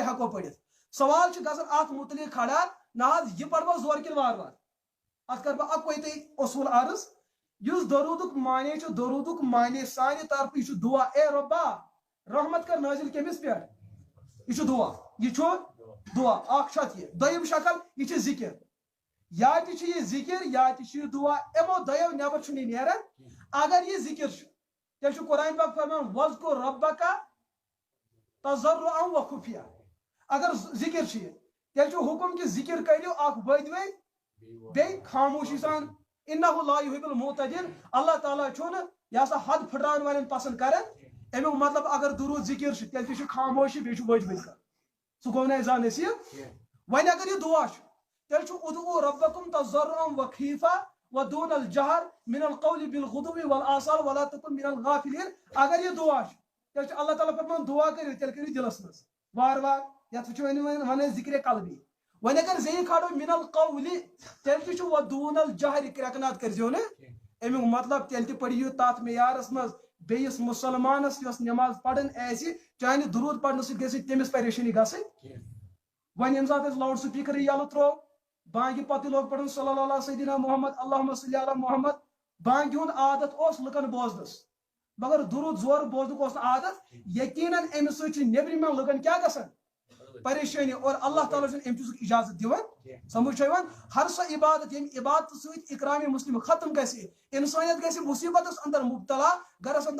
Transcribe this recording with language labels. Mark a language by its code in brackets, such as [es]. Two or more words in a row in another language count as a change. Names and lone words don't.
[ks] کینٛہہ ہٮ۪کو پٔرِتھ سوال چھُ گژھان اتھ متعلق کھڑا نہ حظ یہِ پروا زورٕ کِنہٕ وارٕ وارٕ اتھ کر بہٕ اکوے تۄہہِ اصوٗل عرض یُس درودُک معنے چھُ درودُک معنے سانہِ طرفہٕ یہِ چھُ دعا اے رۄبا رحمت کر نٲزِل کٔمِس پٮ۪ٹھ یہِ چھُ دعا یہِ چھُ دعا اکھ چھُ اتھ یہِ دوٚیِم شکل یہِ چھِ ذکر یا تہِ چھُ یہِ ذکر یا تہِ چھُ یہِ دعا یِمو دۄیو نٮ۪بر چھُنہٕ یہِ نیران اگر یہِ ذکر چھُ تیٚلہِ چھُ قرآن پاک فرمان [ar] وَذْکُر رَبَّکَ تَضَرُّعًا وَخُفِیًّا [ks] اگر ذکر چھُ یہِ تیٚلہِ چھُ حُکُم کہِ ذکر کٔرِو اکھ ؤدۍ ؤدۍ بیٚیہِ خاموشی سان [ar] اِنَّہُ لا یُحِبُّ الْمُعْتَدِينَ [ks] اللہ تعالیٰ چھُنہٕ یہِ ہسا حد پھٕٹراون والٮ۪ن پسنٛد کران امیُک مطلب اگر درود ذکر چھُ تیٚلہِ تہِ چھُ خاموشی بیٚیہِ چھُ ؤدۍ ؤدۍ کران سُہ گوٚو نہٕ اَسہِ زانٛہہ نصیٖب وۄنۍ اگر یہِ دعا چھُ تیٚلہِ چھُ [ar] اُدعوٗ رَبَّکُم تَضَرُّعًا وَخِیفًا وَدُونَ الْجَہْرِ مِنَ الْقَوْلِ بِالْغُدُوِّ وَالْآصَالِ وَلَا تَکُن مِنَ الْغَافِلِينَ [ks] اگر یہِ دعا چھُ تیٚلہِ چھُ اللہ تعالیٰ فرمان دعا کٔرِو تیٚلہِ کٔرِو دِلس منٛز وارٕ وارٕ یتھ چھُ ونان ذکرِ قلبی وۄنۍ اگر زیٚیہِ کھالو [ar] مِنَ الْقَوْلِ [ks] تیٚلہِ تہِ چھُ [ar] وَدُونَ الْجَہْرِ [ks] کرٛٮ۪کنات کٔرۍزیٚو نہٕ امیُک مطلب تیٚلہِ تہِ پٔرِو تتھ معیارس منٛز بیٚیِس مُسلمانس یۄس نٮ۪ماز پران آسہِ چانہِ درود پرنہٕ سۭتۍ گژھِ تٔمِس پریشٲنی گژھٕنۍ وۄنۍ ییٚمہِ ساتہٕ أسۍ لاوُڈ سپیٖکرٕے یلہٕ تروو بانگہِ پتہٕ لوگ پرُن [ar] صلی اللہ علیہ سیدنا محمد اللہُمّ صلی علی محمد [ks] بانگہِ ہُنٛد عادت اوس لُکن بوزنس مگر درود زورٕ بوزنُک اوس نہٕ عادت یقیٖنن امہِ سۭتۍ چھُ نیبرِمٮ۪ن لُکن کیٛاہ گژھان پریشٲنی اور اللہ تعالیٰ چھُنہٕ امہِ چیٖزُک اجازت دِوان سمجھ چھا یِوان ہر سۄ عبادت ییٚمہِ عبادتہٕ سۭتۍ اِکرامِ مسلم ختم گژھِ انسٲنیت گژھِ مُصیبتس اندر مبتلا گرس اندر